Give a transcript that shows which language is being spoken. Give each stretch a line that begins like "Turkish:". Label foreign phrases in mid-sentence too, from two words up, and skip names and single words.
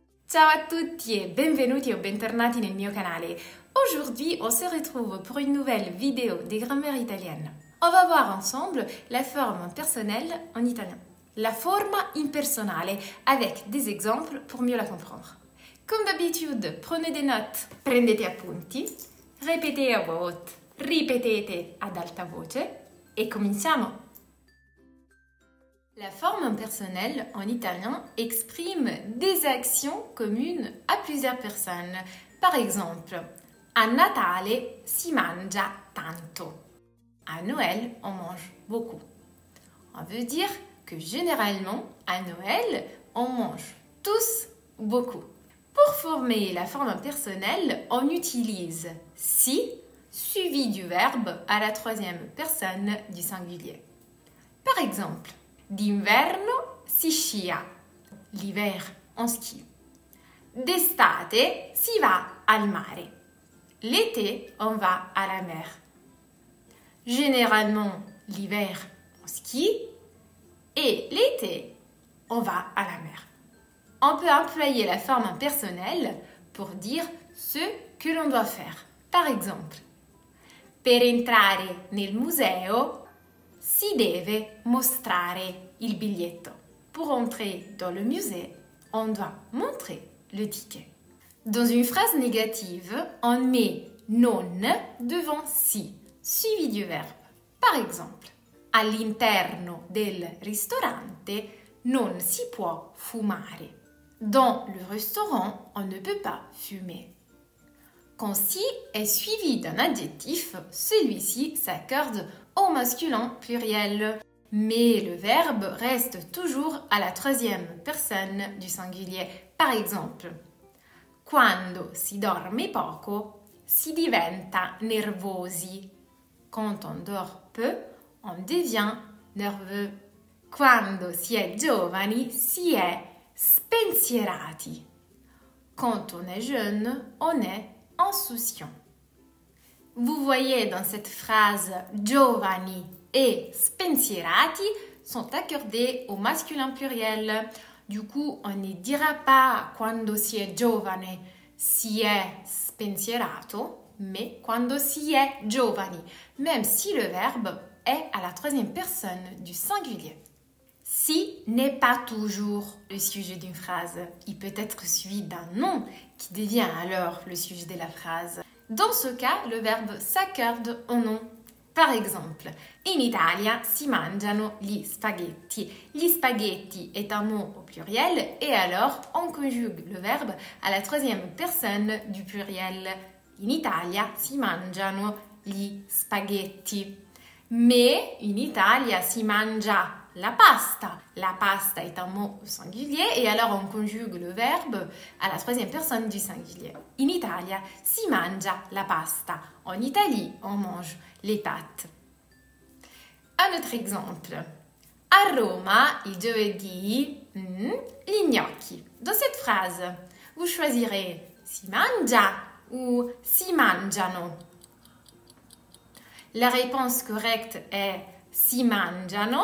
Italian: Ciao à tutti et benvenuti ou bentornati nel mio canale.
French: Aujourd'hui, on se retrouve pour une nouvelle vidéo des grammaires italiennes. On va voir ensemble la forme personnelle en italien.
Italian: La forma impersonale
French: avec des exemples pour mieux la comprendre. Comme d'habitude, prenez des notes,
Italian: prendete appunti, ripetete a voce, ripetete ad alta voce et cominciamo!
French: La forme impersonnelle en italien exprime des actions communes à plusieurs personnes. Par exemple,
Italian: a Natale si mangia tanto.
French: À Noël, on mange beaucoup. On veut dire que généralement, à Noël, on mange tous beaucoup. Pour former la forme impersonnelle, on utilise si suivi du verbe à la troisième personne du singulier. Par exemple,
Italian: d'inverno si scia,
French: l'hiver on skie.
Italian: D'estate si va al mare,
French: l'été on va à la mer. Généralement, l'hiver on skie et l'été on va à la mer. On peut employer la forme impersonnelle pour dire ce que l'on doit faire. Par exemple,
Italian: per entrare nel museo si deve mostrare il biglietto.
French: Pour entrer dans le musée, on doit montrer le ticket. Dans une phrase négative, on met non devant si, suivi du verbe. Par exemple,
Italian: all'interno del ristorante non si può fumare.
French: Dans le restaurant, on ne peut pas fumer. Quand si est suivi d'un adjectif, celui-ci s'accorde au masculin pluriel. Mais le verbe reste toujours à la troisième personne du singulier. Par exemple,
Italian: quando si dorme poco, si diventa nervosi.
French: Quand on dort peu, on devient nerveux.
Italian: Quando si è giovani, si è spensierati.
French: Quand on est jeune, on est insouciant. Vous voyez dans cette phrase giovani et spensierati sont accordés au masculin pluriel. Du coup, on ne dira pas
Italian: quando si è giovane, si è spensierato,
French: mais
Italian: quando si è giovani,
French: même si le verbe est à la troisième personne du singulier. Si n'est pas toujours le sujet d'une phrase. Il peut être suivi d'un nom qui devient alors le sujet de la phrase. Dans ce cas, le verbe s'accorde au nom. Par exemple,
Italian: in Italia si mangiano gli spaghetti. Gli spaghetti
French: est un mot au pluriel et alors on conjugue le verbe à la troisième personne du pluriel.
Italian: In Italia si mangiano gli spaghetti. Mais in Italia si mangia la pasta. La pasta
French: est un mot au singulier et alors on conjugue le verbe à la troisième personne du singulier.
Italian: In Italia si mangia la pasta.
French: En Italie, on mange les pâtes. Un autre exemple.
Italian: A Roma, il giovedì, gli gnocchi.
French: Dans cette phrase, vous choisirez
Italian: si mangia
French: ou
Italian: si mangiano.
French: La réponse correcte est
Italian: si mangiano.